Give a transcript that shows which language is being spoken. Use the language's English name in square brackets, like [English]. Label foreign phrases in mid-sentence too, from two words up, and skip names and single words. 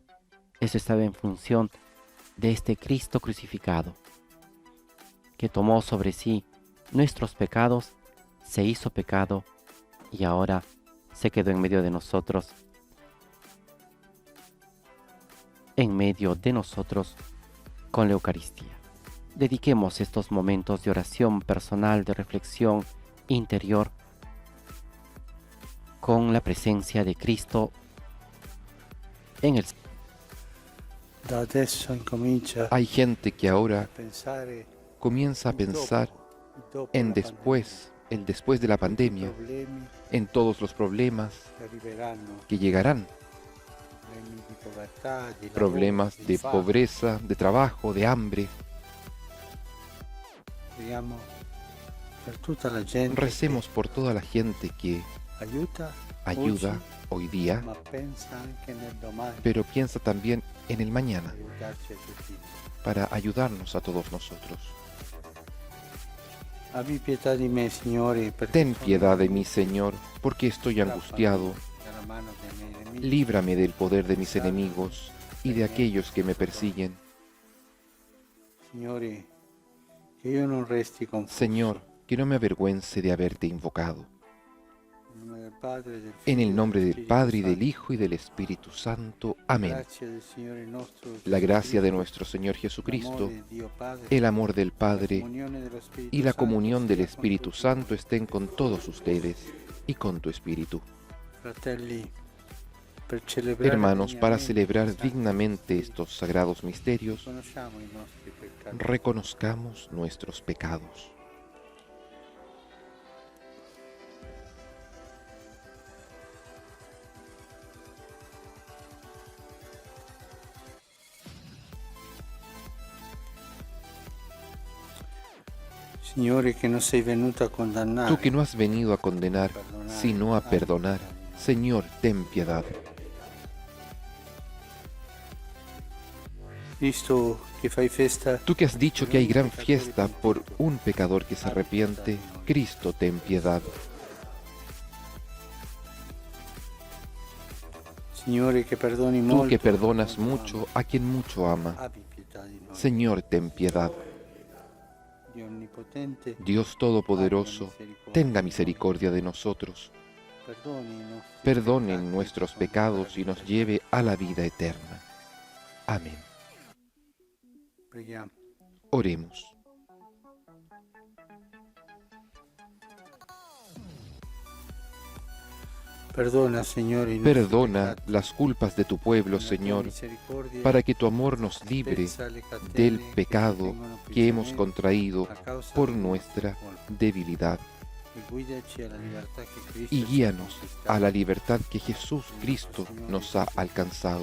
[Spanish] Eso estaba en función de este Cristo crucificado, que tomó sobre sí nuestros pecados, se hizo pecado y ahora se quedó en medio de nosotros, con la Eucaristía. Dediquemos estos momentos de oración personal, de reflexión interior, con la presencia de Cristo en el [Italian] Da adesso incomincia [Spanish] Hay gente que a ahora [Italian] pensare [Spanish] comienza a pensar [Italian] dopo [Spanish] en la después, el después de la pandemia, [Italian] problemi [Spanish] en todos los problemas [Italian] che arriveranno, [Spanish] que llegarán, [Italian] problemi di povertà, di lavoro, [Spanish] problemas [Italian] di [Spanish] de [Italian] fame. [Spanish] pobreza, de trabajo, de hambre. [Italian] Preghiamo per tutta la gente [Spanish] Recemos por toda la gente que [Italian] che aiuta [Spanish] ayuda [Italian] oggi, [Spanish] hoy día, [Italian] ma pensa anche nel domani [Spanish] pero piensa también en el mañana [Italian] per aiutarci a tutti. [Spanish] para ayudarnos a todos nosotros. [Italian] Abbi pietà di me, Signore, perché [Spanish] Ten [Italian] sono [Spanish] piedad de mí, Señor, porque estoy angustiado. [Italian] dalla mano dei miei nemici. [Spanish] Líbrame del poder de mis enemigos y de aquellos que me persiguen. [Italian] Signore, che io non resti confuso. [Spanish] Señor, que no me avergüence de haberte invocado. [Italian] Nel nome del Padre, del [Spanish] En [Italian] Figlio [Spanish] el [Italian] e [Spanish] nombre [Italian] dello [Spanish] del [Italian] Spirito [Spanish] Padre y del [Italian] Santo. [Spanish] Hijo y del Espíritu Santo. Amén. [Italian] Grazie del Signore nostro [Spanish] La gracia de [Italian] Gesù [Spanish] nuestro Señor Jesucristo, [Italian] l'amore di Dio Padre, [Spanish] el amor del [Italian] la [Spanish] Padre [Italian] comunione dello Spirito [Spanish] y la [Italian] Santo [Spanish] comunión del [Italian] sia con [Spanish] Espíritu [Italian] tutti [Spanish] Santo estén con todos ustedes y con tu Espíritu. [Italian] fratelli, per celebrare [Spanish] Hermanos, para [Italian] degnamente [Spanish] celebrar [Italian] i santi [Spanish] dignamente [Italian] misteri, [Spanish] estos sagrados misterios, [Italian] riconosciamo i nostri peccati. [Spanish] reconozcamos nuestros pecados. [Italian] Signore, che non sei venuto a condannare, [Spanish] Tú que no has venido a condenar, sino a perdonar, Señor, ten piedad. [Italian] visto che fai festa [Spanish] Tú que has dicho que hay gran fiesta por un pecador que se arrepiente, Cristo, ten piedad. [Italian] Signore, che perdoni [Spanish] Tú [Italian] molto, [Spanish] que perdonas mucho a quien mucho ama, [Italian] abbi pietà di noi. [Spanish] Señor, ten piedad. [Italian] Dio onnipotente, [Spanish] Dios Todopoderoso, tenga misericordia de nosotros, [Italian] perdoni i nostri [Spanish] perdone [Italian] peccati, [Spanish] nuestros [Italian] ci [Spanish] pecados y [Italian] conduca alla [Spanish] nos [Italian] vita [Spanish] lleve a la vida eterna. Amén. [Italian] Preghiamo. [Spanish] Oremos. Perdona, Señor, [Italian] i nostri [Spanish] Perdona [Italian] peccati, [Spanish] las culpas de tu pueblo, [Italian] con la tua [Spanish] Señor, [Italian] misericordia, [Spanish] para que tu amor nos libre [Italian] spezza le catene [Spanish] del [Italian] che [Spanish] pecado [Italian] ci tengono [Spanish] que hemos [Italian] prigionieri [Spanish] contraído [Italian] a causa [Spanish] por [Italian] del [Spanish] nuestra [Italian] nostro colpo. [Spanish] debilidad, [Italian] E guidaci alla libertà che Cristo [Spanish] y [Italian] ci ha [Spanish] guíanos [Italian] conquistato. [Spanish] a la libertad que Jesús Cristo nos ha alcanzado.